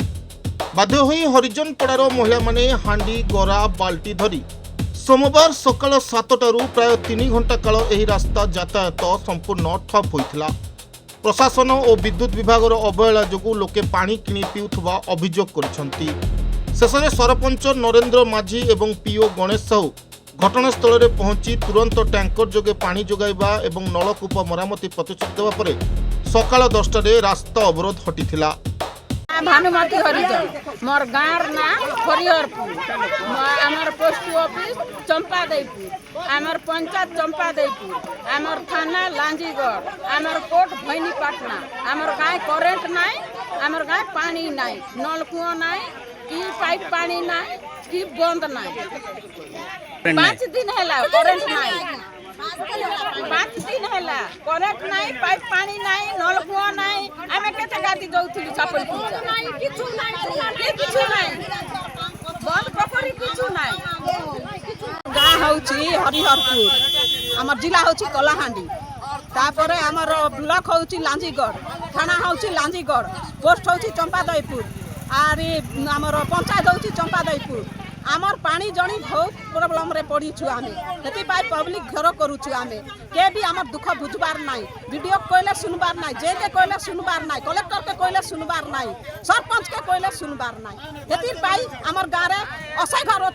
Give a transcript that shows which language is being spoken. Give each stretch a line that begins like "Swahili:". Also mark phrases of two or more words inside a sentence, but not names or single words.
Odia: ବାଧ୍ୟ ହୋଇ ହରିଜନପଡ଼ାର ମହିଳା ମାନେ ହାଣ୍ଡି ଗରା ବାଲ୍ଟି ଧରି ସୋମବାର ସକାଳ 7ଟାରୁ ପ୍ରାୟ 3 ଘଣ୍ଟା କାଳ ଏହି ରାସ୍ତା ଯାତାୟାତ ସମ୍ପୂର୍ଣ୍ଣ ଠପ ହୋଇଥିଲା। ପ୍ରଶାସନ ଓ ବିଦ୍ୟୁତ ବିଭାଗ ଅବହେଳା ଯୋଗୁ ଲୋକେ ପାଣି କିଣି ପିଉଥିବା ଅଭିଯୋଗ କରିଛନ୍ତି। ଶେଷେ ସରପଞ୍ଚ ନରେନ୍ଦ୍ର ମାଝୀ ଏବଂ ପିଓ ଗଣେଶ ସାହୁ ଘଟଣାସ୍ଥଳ ରେ ପହଞ୍ଚି ତୁରନ୍ତ ଟ୍ୟାଙ୍କର ଯୋଗେ ପାଣି ଯୋଗାଇବା ଏବଂ ନଳକୂପ ମରାମତି ପ୍ରତିଶ୍ରୁତି ଦେବା ପରେ ସକାଳ 10ଟାରେ ରାସ୍ତା ଅବରୋଧ ହଟିଥିଲା। ଭାନୁମତୀ ହରିଜନ ମୋର ଗାଁ ନା ହରିହରପୁର ଆମର ପୋଷ୍ଟ ଅଫିସ ଚମ୍ପାଦେଈପୁର ଆମର ପଞ୍ଚାୟତ ଚମ୍ପାଦେଈପୁର ଆମର ଥାନା ଲାଞ୍ଜିଗଡ଼ ଆମର କୋର୍ଟ ଭୈଣୀପାଟଣା ଆମର ଗାଁ କରେଣ୍ଟ ନାଇ ଆମର ଗାଁ ପାଣି ନାଇ ନଳକୂଅ ନାଇ କି ପାଇପ ପାଣି ନାଇ କି ବନ୍ଧ ନାଇ 5 ଦିନ ହେ କରେଣ୍ଟ ନାଇ 5 ଦିନ ହେ କରେଣ୍ଟ ନାଇ ପାଇପ ପାଣି ନାଇ ନଳକୂଅ ନାଇ ଆମେ କେତେ ଗାଡ଼ି ଯାଉଥିଲୁ ଛାପଲ ପୂଜା କିଛି ନାଇ ବନ୍ଧ ପୋଖରୀ କିଛି ନାଇ। ଗାଁ ହେଉଛି ହରିହରପୁର ଆମର ଜିଲ୍ଲା ହେଉଛି କଳାହାଣ୍ଡି ତାପରେ ଆମର ବ୍ଲକ ହେଉଛି ଲାଞ୍ଜିଗଡ଼ ଥାନା ହେଉଛି ଲାଞ୍ଜିଗଡ଼ ପୋଷ୍ଟ ହେଉଛି ଚମ୍ପାଦେଈପୁର ଆଉରେ ଆମର ପଞ୍ଚାୟତ ହେଉଛି ଚମ୍ପାଦେଈପୁର ଆମର ପାଣି ଜଣି ବହୁତ ପ୍ରବ୍ଲେମ ରେ ପଡ଼ିଛୁ ଆମେ ହେତି ପାଇଁ ପବ୍ଲିକ ଘେର କରୁଛୁ ଆମେ କେ ଭି ଆମର ଦୁଖ ବୁଝବାର ନାହିଁ ଭିଡିଓ କଇଲେ ସୁନବାର ନାହିଁ ଜେ କେ କଇଲେ ସୁନବାର ନାହିଁ କଲେକ୍ଟର କେ କଇଲେ ସୁନବାର ନାହିଁ ସରପଞ୍ଚ କେ କଇଲେ ସୁନବାର ନାହିଁ ହେତି ପାଇଁ ଆମର ଗାରେ ଅସୈ ଘର